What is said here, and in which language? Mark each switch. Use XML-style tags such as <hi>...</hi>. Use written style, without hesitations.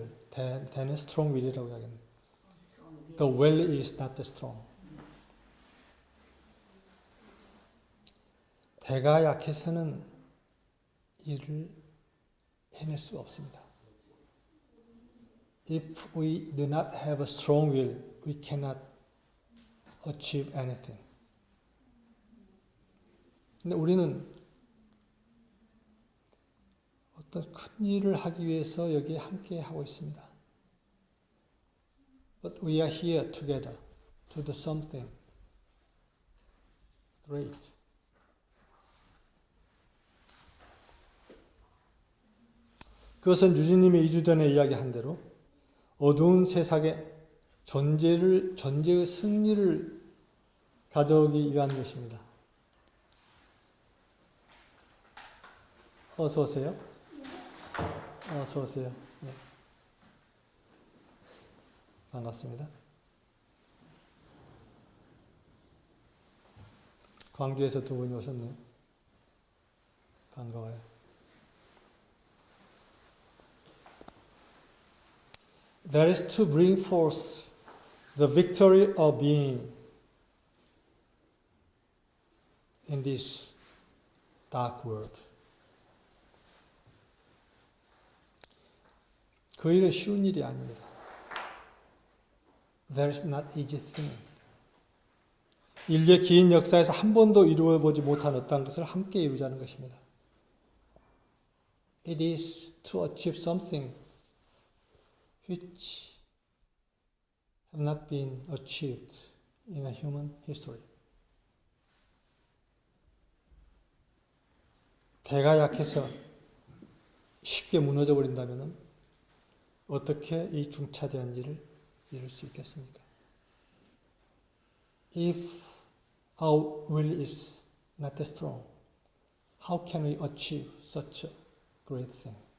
<ko>대는</ko> <en>strong will</en> <ko>이라고 이야기합니다.</ko> <en>The will is not strong.</en> <ko>대가 약해서는 일을 해낼 수가 없습니다.</ko> <en>If we do not have a strong will, we cannot achieve anything.</en> <ko>근데 우리는 어떤 큰 일을 하기 위해서 여기에 함께 하고 있습니다.</ko> <en>But we are here together to do something great.</en> <ko>그것은 유진님이 2주 전에 이야기한 대로 어두운 세상에 존재의 승리를 가져오기 위한 것입니다. 어서 오세요. 어서 오세요. 네. 반갑습니다. 광주에서 두 분이 오셨네요. 반가워요.</ko> <en>That is to bring forth the victory of being in this dark world.</en> <ko>그 일은 쉬운 일이 아닙니다.</ko> <en>That is not easy thing.</en> <ko>인류의 긴 역사에서 한 번도 이루어보지 못한 어떤 것을 함께 이루자는 것입니다.</ko> <en>It is to achieve something which have not been achieved in a human history.</en> <ko>대가 약해서 쉽게 무너져 버린다면 어떻게 이 중차대한 일을 이룰 수 있겠습니까?</ko> <en>If our will is not that strong, how can we achieve such a great thing?</en>